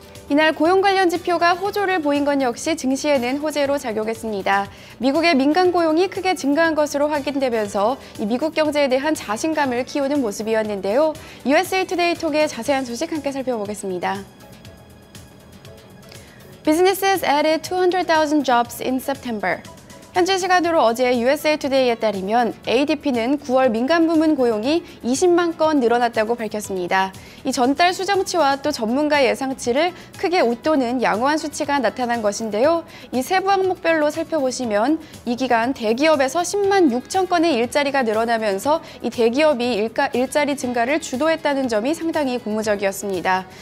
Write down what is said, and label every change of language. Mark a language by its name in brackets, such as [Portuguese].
[Korean] 이날 고용 관련 지표가 호조를 보인 건 역시 증시에는 호재로 작용했습니다. 미국의 민간 고용이 크게 증가한 것으로 확인되면서 이 미국 경제에 대한 자신감을 키우는 모습이었는데요. USA Today 톡의 자세한 소식 함께 살펴보겠습니다. [English] Businesses added 200,000 jobs in September. [Korean] 현지 시간으로 어제 USA Today에 따르면 ADP는 9월 민간 부문 고용이 20만 건 늘어났다고 밝혔습니다. 이 전달 수정치와 또 전문가 예상치를 크게 웃도는 양호한 수치가 나타난 것인데요. 이 세부 항목별로 살펴보시면 이 기간 대기업에서 10만 6천 건의 일자리가 늘어나면서 이 대기업이 일자리 증가를 주도했다는 점이 상당히 고무적이었습니다.